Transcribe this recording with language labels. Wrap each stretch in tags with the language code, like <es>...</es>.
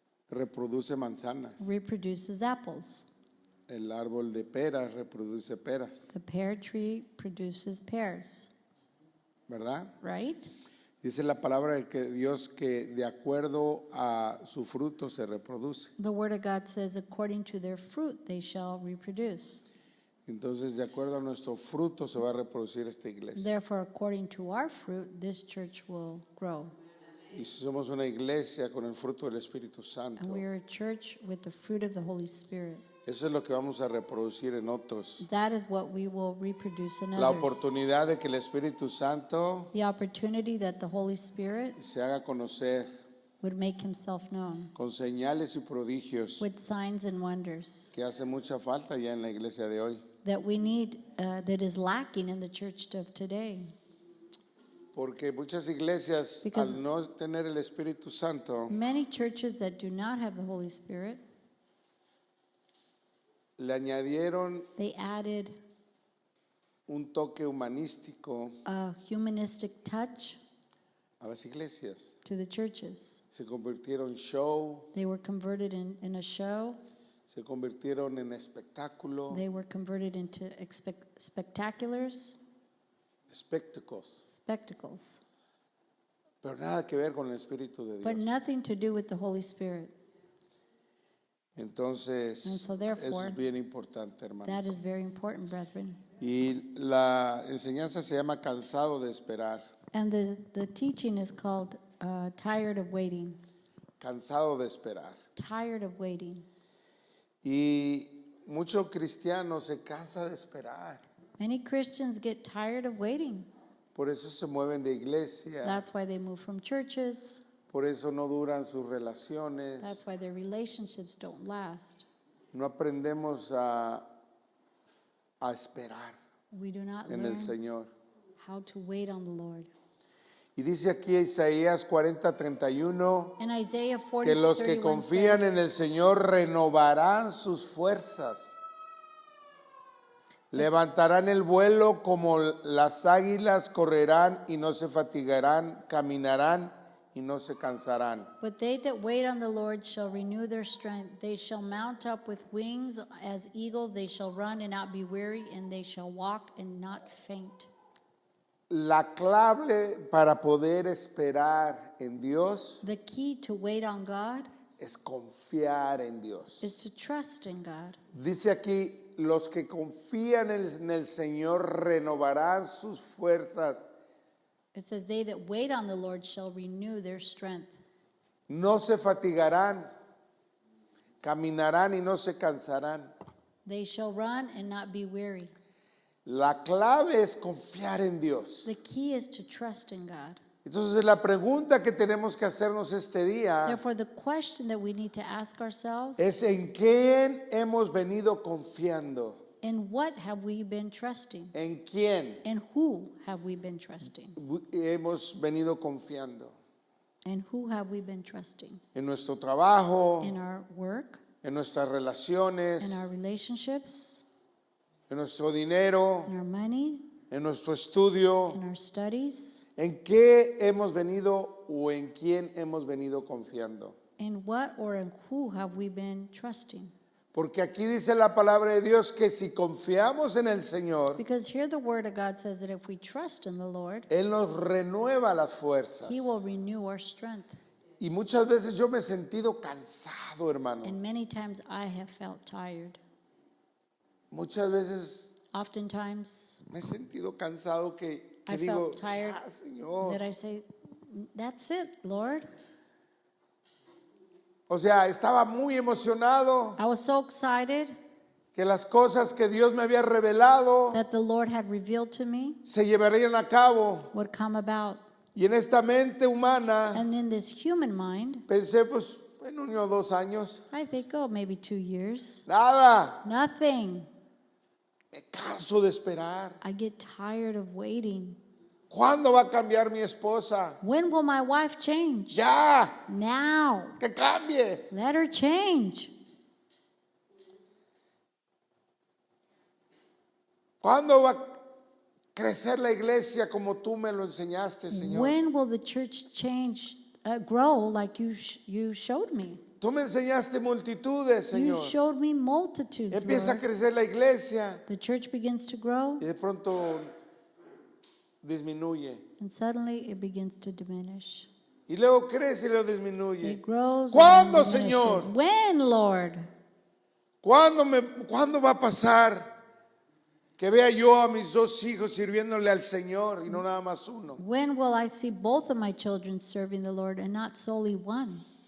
<es>reproduce manzanas.</es> <en>reproduces apples.</en> <es>El árbol de peras reproduce peras,</es> <en>The pear tree produces pears,</en> <es>¿verdad?</es> <en>right?</en> <es>Dice la palabra de que Dios que de acuerdo a su fruto se reproduce.</es> <en>The word of God says, according to their fruit they shall reproduce.</en> <es>Entonces, de acuerdo a nuestro fruto se va a reproducir esta iglesia.</es> <en>Therefore, according to our fruit, this church will grow.</en> <es>Y si somos una iglesia con el fruto del Espíritu Santo,</es> <en>And we are a church with the fruit of the Holy Spirit.</en> <es>eso es lo que vamos a reproducir en otros.</es> <en>That is what we will reproduce in</en> <es>La</es> <en>others.</en> <es>oportunidad de que el Espíritu Santo</es> <en>The opportunity that the Holy Spirit</en> <es>se haga conocer</es> <en>would make himself known</en> <es>con señales y prodigios</es> <en>with signs and wonders</en> <es>que hace mucha falta ya en la iglesia de hoy.</es> <en>that we need, that is lacking in the church of today.</en> <es>Porque muchas iglesias,</es> <en>Because-</en> <es>al no tener el Espíritu Santo,</es> <en>Many churches that do not have the Holy Spirit,</en> <es>le añadieron</es> <en>they added</en> <es>un toque humanístico</es> <en>a humanistic touch</en> <es>a las iglesias.</es> <en>to the churches.</en> <es>Se convirtieron en show,</es> <en>They were converted in a show.</en> <es>se convirtieron en espectáculo,</es> <en>They were converted into spectaculars,</en> <es>espectáculos,</es> <en>spectacles,</en> <es>pero nada que ver con el Espíritu de</es> <en>but</en> <es>Dios.</es> <en>nothing to do with the Holy Spirit.</en> <es>Entonces,</es> <en>And so</en> <es>eso</es> <en>therefore,</en> <es>es bien importante, hermanos.</es> <en>That is very important, brethren.</en> <es>Y la enseñanza se llama cansado de esperar,</es> <en>And the teaching is called Tired of Waiting.</en> <es>cansado de esperar.</es> <en>Tired of waiting.</en> <es>Y muchos cristianos se cansan de esperar.</es> <en>Many Christians get tired of waiting.</en> <es>Por eso se mueven de iglesia,</es> <en>That's why they move from churches.</en> <es>por eso no duran sus relaciones.</es> <en>That's why their relationships don't last.</en> <es>No aprendemos a esperar</es> <en>We do not</en> <es>en el</es> <en>learn</en> <es>Señor.</es> <en>how to wait on the Lord.</en> <es>Y dice aquí Isaías 40:31</es> <en>In Isaiah</en> <es>que los que</es> <en>40:31</en> <es>confían</es> <en>says,</en> <es>en el Señor renovarán sus fuerzas. Levantarán el vuelo como las águilas, correrán y no se fatigarán, caminarán y no se cansarán.</es> <en>But they that wait on the Lord shall renew their strength. They shall mount up with wings as eagles. They shall run and not be weary, and they shall walk and not faint.</en> <es>La clave para poder esperar en Dios</es> <en>The key to wait on God</en> <es>es confiar en Dios.</es> <en>is to trust in God.</en> <es>Dice aquí, los que confían en el Señor renovarán sus fuerzas.</es> <en>It says, they that wait on the Lord shall renew their strength.</en> <es>No se fatigarán, caminarán y no se cansarán.</es> <en>They shall run and not be weary.</en> <es>La clave es confiar en Dios.</es> <en>The key is to trust in God.</en> <es>Entonces la pregunta que tenemos que hacernos este día</es> <en>Therefore, the question that we need to ask ourselves,</en> <es>es en quién hemos venido confiando.</es> <en>in what have we been trusting?</en> <es>¿En quién</es> <en>And who have we been trusting?</en> <es>hemos venido confiando?</es> <en>And who have we been trusting?</en> <es>En nuestro trabajo,</es> <en>In our work,</en> <es>en nuestras relaciones,</es> <en>in our relationships,</en> <es>en nuestro dinero,</es> <en>in our money,</en> <es>en nuestro estudio.</es> <en>in our studies.</en> <es>¿En qué hemos venido o en quién hemos venido confiando?</es> <en>In what or in who have we been trusting?</en> <es>Porque aquí dice la palabra de Dios que si confiamos en el Señor,</es> <en>Because here the word of God says that if we trust in the Lord,</en> <es>Él nos renueva las fuerzas.</es> <en>He will renew our strength.</en> <es>Y muchas veces yo me he sentido cansado, hermano.</es> <en>And many times I have felt tired.</en> <es>Muchas veces</es> <en>Oftentimes</en> <es>me he sentido cansado que</es> <en>I</en> <es>digo,</es> <en>felt tired</en> <es>ya, Señor.</es> <en>that I say, that's it, Lord.</en> <es>O sea, estaba muy emocionado</es> <en>I was so excited</en> <es>que las cosas que Dios me había revelado</es> <en>that the Lord had revealed to me</en> <es>se llevarían a cabo.</es> <en>would come about.</en> <es>Y en esta mente humana</es> <en>And in this human mind,</en> <es>pensé, pues, en 1 o 2 años,</es> <en>I think, oh, maybe 2 years.</en> <es>nada,</es> <en>Nothing.</en> <es>me canso de esperar.</es> <en>I get tired of waiting.</en> <es>¿Cuándo va a cambiar mi esposa?</es> <en>When will my wife change?</en> <es>Ya,</es> <en>Now.</en> <es>que cambie.</es> <en>Let her change.</en> <es>¿Cuándo va a crecer la iglesia como tú me lo enseñaste, Señor?</es> <en>When will the church grow like you showed me?</en> <es>Tú me enseñaste multitudes,</es> <en>You</en> <es>Señor.</es> <en>showed me multitudes,</en> <es>Empieza a</es> <en>Lord.</en> <es>crecer la iglesia</es> <en>The church begins to grow,</en> <es>y de pronto disminuye.</es> <en>and suddenly it begins to diminish.</en> <es>Y luego crece y luego disminuye.</es> <en>It grows</en> <es>¿Cuándo,</es> <en>and diminishes.</en> <es>Señor?</es> <en>When, Lord?</en> <es>¿Cuándo va a pasar que vea yo a mis 2 hijos sirviéndole al Señor y no nada más uno?</es> <en>When will I see both of my children serving the Lord and not solely one?</en>